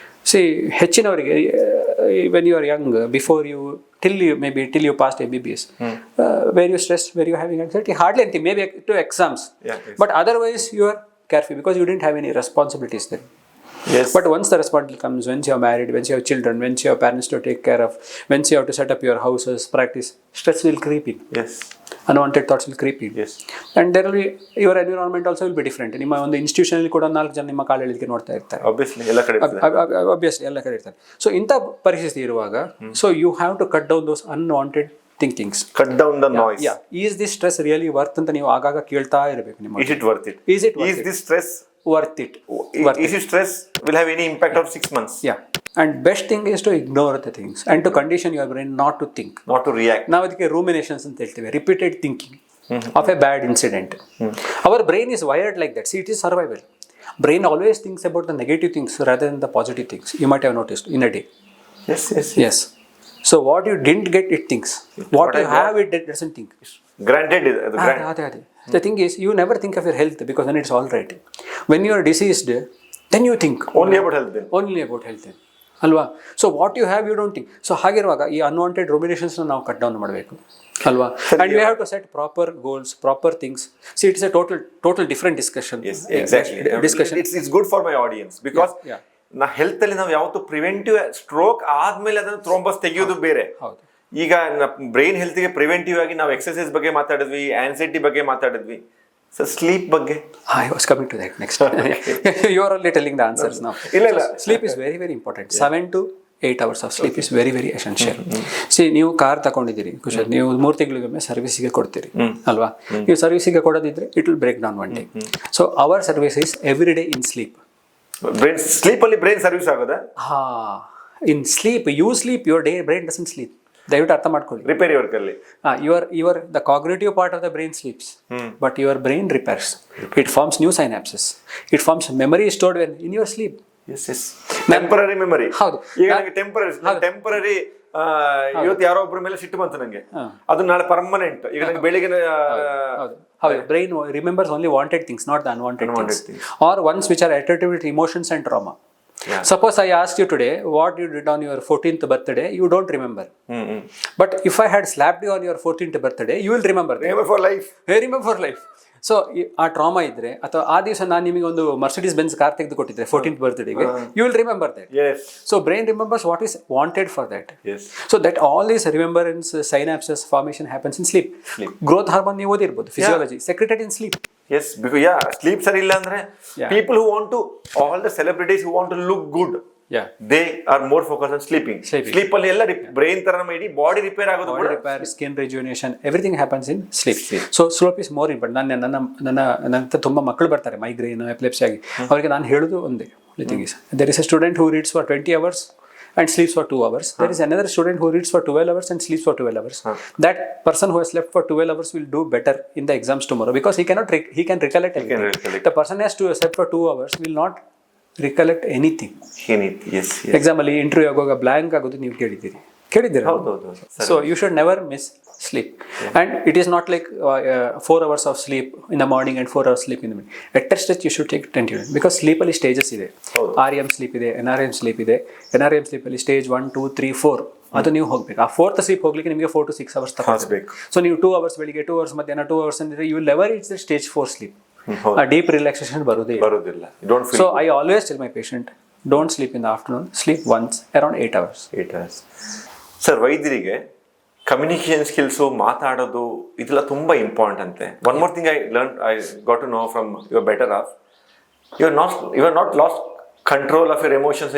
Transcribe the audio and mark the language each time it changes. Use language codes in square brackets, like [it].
[en] See, ಹೆಚ್ಚಿನವರಿಗೆ when you are young, before you till you passed MBBS, where you stressed, where you having anxiety, hardly anything, maybe to exams, but otherwise you are carefree because you didn't have any responsibilities then. Yes. But once the responsibility comes, once you are married, once you have children, once you have parents to take care of, once you have to set up your houses, practice, stress will creep in. Yes. Unwanted thoughts will creep in. Yes. And there will be, your environment also will be different. [kn] ನಿಮ್ಮ ಒಂದು ಇನ್ಸ್ಟಿಟ್ಯೂಷನಲ್ಲಿ ಕೂಡ 4 ಜನ ನಿಮ್ಮ ಕಾಲು ಎಳಿಲಿಕ್ಕೆ ನೋಡ್ತಾ ಇರ್ತಾರೆ. Obviously ಎಲ್ಲ ಕಡೆ ಇರ್ತದೆ. [en] Obviously [kn] ಎಲ್ಲ ಕಡೆ ಇರ್ತಾರೆ. ಸೊ ಇಂಥ ಪರಿಸ್ಥಿತಿ ಇರುವಾಗ, [en] So you have to cut down those unwanted thinkings. Cut down the noise. Is this stress really worth [kn] ಅಂತ ನೀವು ಆಗಾಗ ಕೇಳ್ತಾ ಇರಬೇಕು ನಿಮ್ಮ. [en] Is it worth it? Is it worth Is it? this stress worth it? Is it stress will have any impact of 6 months? Yeah. And best thing is to ignore the things and to condition your brain not to think. Not to react. [kn] ನಾವು ಅದಕ್ಕೆ ರೂಮಿನೇಷನ್ಸ್ ಅಂತ ಹೇಳ್ತೇವೆ, [en] Repeated thinking of a bad incident. Our brain is wired like that. See, it is survival. Brain always thinks about the negative things rather than the positive things. You might have noticed in a day. Yes, yes. Yes. So what you didn't get, it thinks. What you have, it doesn't think. Granted, The thing is, you never think of your health because then it's all right. When you are diseased, then you think only about health then. Only about health then. ಅಲ್ವಾ? So what you have you don't think. [kn] So ಹಾಗಿರುವಾಗ ಈ unwanted ರೂಮಿನೇಷನ್ಸ್ನ ನಾವು cut down ಮಾಡಬೇಕು ಅಲ್ವಾ? [en] And we have to set proper goals, proper things. See it's a total different discussion. Discussion it's good for my audience because [kn] ನಾ health ಅಲ್ಲಿ ನಾವು ಯಾವತ್ತು preventive stroke ಆದ್ಮೇಲೆ ಅದನ್ನು ಥ್ರೋಂಬಸ್ ತೆಗೆಯೋದು ಬೇರೆ. ಈಗ ಬ್ರೈನ್ ಹೆಲ್ತ್ಗೆ ಪ್ರಿವೆಂಟಿವ್ ಆಗಿ ನಾವು ಎಕ್ಸರ್ಸೈಸ್ ಬಗ್ಗೆ ಮಾತಾಡಿದ್ವಿ, ಆನ್ಸೈಟಿ ಬಗ್ಗೆ ಮಾತಾಡಿದ್ವಿ. [en] So sleep ಬಗ್ಗೆ I was coming to that next. You are only telling the answers now. [kn] ಇಲ್ಲ [en] Sleep is very very important. 7 to 8 hours of sleep is very very essential. [kn] See, ನೀವು car ತಗೊಂಡಿದ್ದೀರಿ Kushal, ನೀವು 3 ತಿಂಗಳಿಗೊಮ್ಮೆ ಸರ್ವಿಸಿಗೆ ಕೊಡ್ತೀರಿ ಅಲ್ವಾ? ನೀವು ಸರ್ವಿಸಿಗೆ ಕೊಡೋದಿದ್ರೆ [en] It will break down one day. So our service is every day in sleep. [kn] Brain sleep ಅಲ್ಲಿ brain service ಆಗೋದಾ? [en] In sleep you sleep, your brain doesn't sleep. [kn] ದಯವಿಟ್ಟು ಅರ್ಥ ಮಾಡ್ಕೊಳ್ಳಿ. ರಿಪೇರಿ ವರ್ಕ್ ಅಲ್ಲಿ [en] your the cognitive part of the brain sleeps, but your brain repairs. It forms new synapses. It forms memory stored in your sleep. Yes. Temporary memory. [kn] ಹೌದು. ಈಗ ನನಗೆ temporary ಇವತ್ತು ಯಾರೋ ಒಬ್ಬರ ಮೇಲೆ ಸಿಟ್ಟು ಬಂತು ನಂಗೆ, ಅದು ನಾಳೆ ಪರ್ಮನೆಂಟ್. ಈಗ ನಂಗೆ ಬೆಳಿಗ್ಗೆ [en] ಹೌದು, brain remembers only wanted things, not the unwanted things or ones which are attributed to emotions and trauma. Suppose I asked you today what you did on your 14th birthday, you don't remember. But if I had slapped you on your 14th birthday, you will remember that. Remember for life. Remember for life. [kn] So ಆ trauma ಇದ್ರೆ, ಅಥವಾ ಆ ದಿವಸ ನಾನು ನಿಮಗೆ ಒಂದು Mercedes Benz car ತೆಗೆದು ಕೊಟ್ಟಿದ್ರೆ 14th ಬರ್ತ್ಡೇಗೆ, [en] You will remember that. So brain remembers what is wanted for that. So that all these remembrance synapses formation happens in sleep. Growth hormone [kn] ನೀವು ಓದಿರ್ಬೋದು, [en] Physiology secreted in sleep. Yes, because sleep [kn] ಸರಿ ಇಲ್ಲ ಅಂದ್ರೆ [en] people who want to, all the celebrities who want to look good, they are more focused on sleeping. [kn] Sleep ಅಲ್ಲಿ ಎಲ್ಲ brain ತರ ನಮ್ಮ ಇಡೀ body repair ಆಗೋದು, [en] Body repair, skin rejuvenation, everything happens in sleep. So sleep is more important. [kn] ನನ್ನ ತುಂಬಾ ಮಕ್ಕಳು ಬರ್ತಾರೆ ಮೈಗ್ರೇನ್, ಎಪಿಲೆಪ್ಸಿ ಆಗಿ. ಅವರಿಗೆ ನಾನು ಹೇಳೋದು ಒಂದೇ [en] Thing is, there is a student who reads for 20 hours and sleeps for 2 hours. There is another student who reads for 12 hours and sleeps for 12 hours. That person who has slept for 12 hours will do better in the exams tomorrow because he can recollect everything. The person has to slept for 2 hours will not recollect anything. Yes. [kn] Exam ಅಲ್ಲಿ interview ಆಗುವಾಗ blank ಆಗೋದು ನೀವು ಕೇಳಿದ್ದೀರಾ? ಹೌದು. [en] So you should never miss sleep. And it is not like 4 hours of sleep in the morning and 4 hours sleep in the morning. At stretch you should take 20 minutes because sleep ಅಲ್ಲಿ stages ಇದೆ. REM sleep ಇದೆ, NREM sleep ಇದೆ. [kn] NREM sleep ಅಲ್ಲಿ stage 1, 2, 3, 4 ಅದು ನೀವು ಹೋಗ್ಬೇಕು. ಆ 4th sleep ಹೋಗ್ಲಿಕ್ಕೆ ನಿಮಗೆ 4 to 6 hours ತಗೊಳ್ಬೇಕು. ಸೊ ನೀವು 2 hours ಬೆಳಿಗ್ಗೆ, 2 hours ಮಧ್ಯಾಹ್ನ, 2 hours ಅಂದ್ರೆ [en] you will never reach the stage 4 sleep. [kn] ಆ ಡೀಪ್ ರಿಲ್ಯಾಕ್ಸೇಷನ್ ಬರೋದಿಲ್ಲ. [en] So I always tell my patient, don't sleep in the afternoon, sleep once around 8 hours. [kn] Sir, ವೈದ್ಯರಿಗೆ communication skills, ಮಾತಾಡೋದು ಇದೆಲ್ಲ ತುಂಬಾ ಇಂಪಾರ್ಟೆಂಟ್ ಅಂತೆ. [en] One more thing I got to know from your better off, you are not lost control of your emotions.